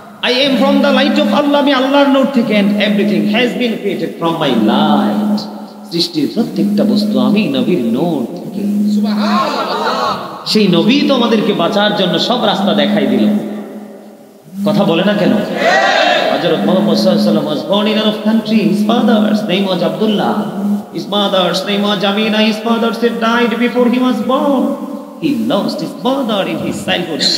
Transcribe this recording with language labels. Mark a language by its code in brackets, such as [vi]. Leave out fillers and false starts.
[en] I am from the light of Allah, [bn] আমি আল্লাহর নূর থেকে, [en] and everything has been created from my light. [bn] সৃষ্টির প্রত্যেকটা বস্তু আমি নবীর নূর থেকে। সেই নবী তো আমাদেরকে বাঁচার জন্য সব রাস্তা দেখাই দিল। কথা বলে না কেন? [en] Hazrat Muhammad sallallahu alaihi wasallam was born in another country. His father's name was Abdullah. His mother's name was Jamina. His father said died before he was born. He lost his mother in his childhood.